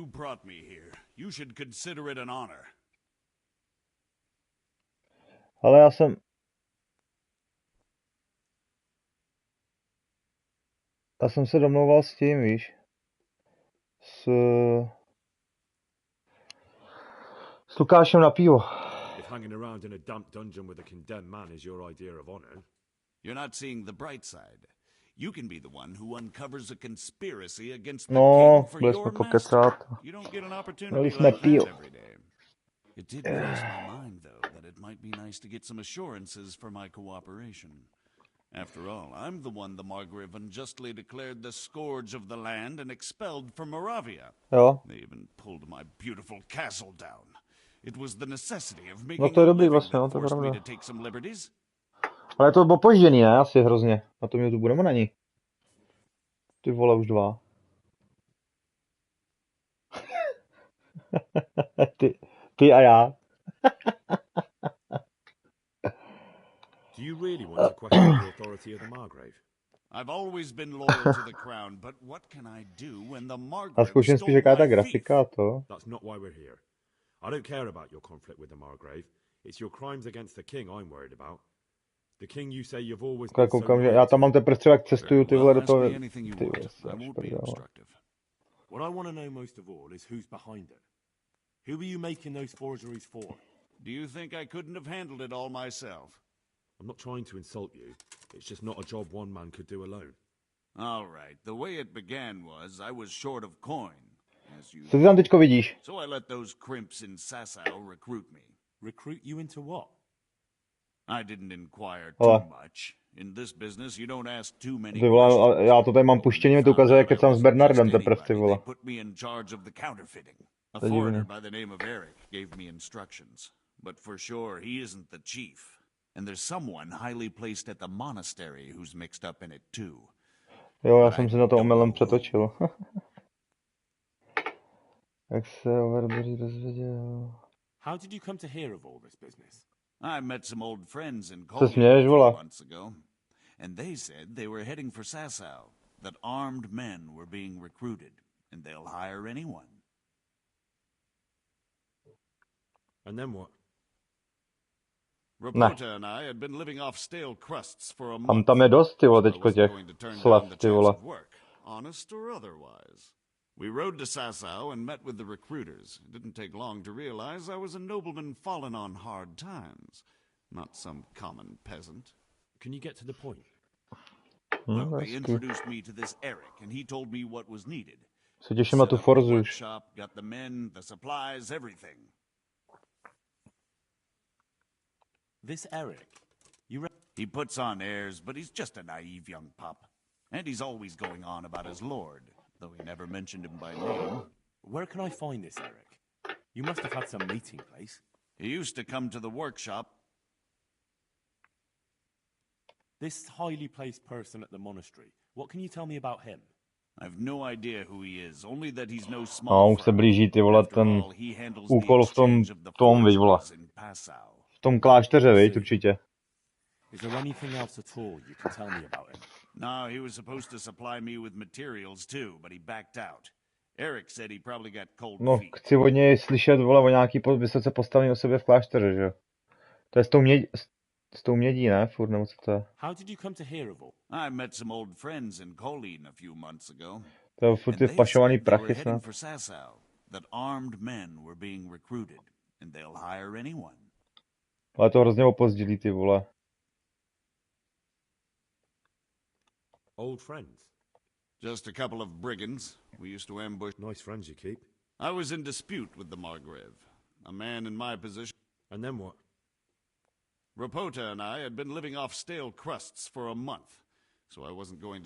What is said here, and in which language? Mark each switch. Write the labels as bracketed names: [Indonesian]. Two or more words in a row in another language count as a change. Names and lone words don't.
[Czech] Ale já jsem se domlouval s tím, víš. S Lukášem na pivo. [English] If hanging around in a damp dungeon with a condemned man is your idea of honor. You're not seeing the bright side. You can be the one who uncovers a conspiracy against the [Czech] No, [English] king for [Czech] byli [English] your [Czech] jsme [English] master. [Czech] pokecat. [English] You don't get an [Czech] Měli [English] opportunity [Czech] jsme [English] like [Czech] pivo. [English] that every day. It did cross my mind, though, that it might be nice to get some assurances for my cooperation. After all, I'm the one the Margrave unjustly declared the scourge of the land and expelled from Moravia. [Czech] Jo. [English] They even pulled my beautiful castle down. It was the necessity of [Czech] No [English] making [Czech] to je [English] a [Czech] dobrý [English] living [Czech] vlastně, no, [English] that [Czech] to je [English] forced me [Czech] pravda. [English] to take some liberties. [Czech] Ale je to opožděný, ne? Asi hrozně. Na tom YouTube nebo není? Ty vole, už 2. ty a já. [English] Do you really want to question the authority of the Margrave? I've always been loyal to the crown, but what can I do when the [Czech] A [English] Margrave [Czech] zkouším spíš, jaká je ta [English] stole my fief? [Czech] grafika a to. [English] That's not why we're here. I don't care about your conflict with the Margrave. It's your crimes against the king I'm worried about. The king you say you've always been so [Czech] Koukám, že [English] loyal [Czech] já tam to. mám teprve třeba, jak cestuju ty vole do [English] Ask [Czech] toho. [English] me anything you [Czech] Ty [English] want. [Czech] vole, [English] I won't be [Czech] prdele. [English] obstructive. What I want to know most of all is who's behind it. Who are you making those forgeries for? Do you think I couldn't have handled it all myself? I'm not trying to insult you. It's just not a job one man could do alone. All right. The way it began was I was short of coin, as you [Czech] Co ty tam teďko vidíš? [English] so I let those crimps in Sasau recruit me. Recruit you into what? I didn't inquire [Czech] Ale. [English] too much. In this business, you don't ask too many [Czech] Ty vole, [English] questions. [Czech] ale já to tady mám puštění, mi to ukazuje, jak kecám s Bernardem teprve, ty vole. [English] They put me in charge of the counterfeiting. A [Czech] To je [English] foreigner [Czech] divný. [English] by the name of Eric gave me instructions. But for sure, he isn't the chief. And there's someone highly placed at the monastery who's mixed up in it too. [Czech] Jo, já jsem si na to omylem přetočil. Jak se Overbury dozvěděl. [English] How did you come to hear of all this business? I met some old friends in [Czech] Se směješ, [English] Colgate a [Czech] vole? [English] few months ago, and they said they were heading for Sasau, that armed men were being recruited, and they'll hire anyone. And then what? Rapota and I had been living off stale crusts for a month. [Czech] Tam je dost, ty vole, [English] so I [Czech] teďko [English] wasn't [Czech] těch [English] going to turn down [Czech] slev, [English] the [Czech] ty [English] chance [Czech] vole. [English] of work, honest or otherwise. We rode to Sasau and met with the recruiters. It didn't take long to realize I was a nobleman fallen on hard times, not some common peasant. Can you get to the point? Well, they introduced me to this Eric, and he told me what was needed. [Czech] Se těším na tu Forzu už. [English] Workshop, got the men, the supplies, everything. This Eric, he puts on airs, but he's just a naive young pup. And he's always going on about his lord, though he never mentioned him by name. where can I find this Eric? You must have had some meeting place. He used to come to the workshop. This highly placed person at the monastery, what can you tell me about him? I've no idea who he is, only that he's no [Czech] No, [English] small [Czech] už se blíží, ty vole, ten úkol v tom, viď, vole. V tom klášteře, viď, určitě. [English] Is there anything else at all you can tell me about him? No, he was supposed to supply me with materials too, but he backed out. Eric said he probably got cold [Czech] No, [English] feet. [Czech] chci od něj slyšet, vole, o nějaký vysoce postavený osobě v klášteře, že jo. To je s tou mědí, ne? Furt, nebo co to je? [English] How did you come to hear of all? I met some old friends in Colleen a few months ago. [Czech] To je furt ty vpašovaný prachy snad. [English] For Sasau, that armed men were being recruited, and they'll hire anyone. [Czech] Ale to hrozně opozdili, ty vole. [English] Old friends? Just a couple of brigands. We used to ambush. Nice friends you keep. I was in dispute with the Margrave. A man in my position. And then what? Rapota and I had been living off stale crusts for a month, so I wasn't going to...